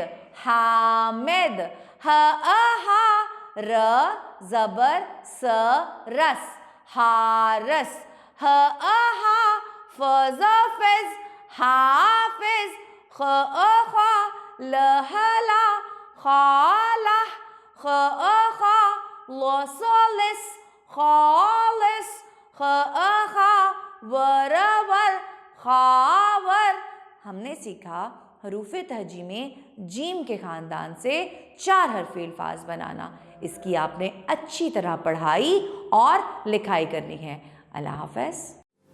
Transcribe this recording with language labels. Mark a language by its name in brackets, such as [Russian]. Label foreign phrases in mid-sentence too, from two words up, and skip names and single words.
[Urdu] حامد، ح حا ر زبر س رس حارس، ح حا ف فظ حافظ، خ خوا ل ہلا خالہ، خ خا لسلس خالص، خ خا ورور خاور. ہم نے سیکھا حروف تہجی میں جیم کے خاندان سے 4 حرفی الفاظ بنانا. اس کی آپ نے اچھی طرح پڑھائی اور لکھائی کرنی ہے. اللہ حافظ.